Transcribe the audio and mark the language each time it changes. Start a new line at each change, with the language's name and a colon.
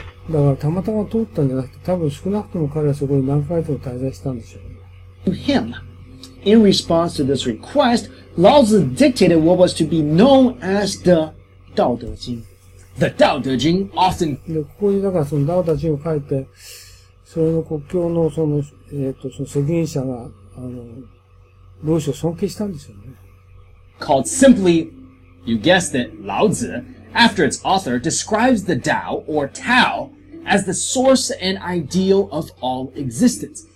Japanese: だからたまたま通ったんじゃなくて、多分少なくとも彼はそこに何ヶ月も滞在したんでしょうね。
English: him. In response to this request, Lao Tzu dictated what was to be known as the Dao De Jing. The Dao De Jing often
Japanese: で、ここにだからそのダオダジンを書いて、それの国境のその責任者が、老子を尊敬したんですよね。
English: called simply, you guessed it, Lao Tzu, after its author, describes the Tao, or Tao, as the source and ideal of all existence.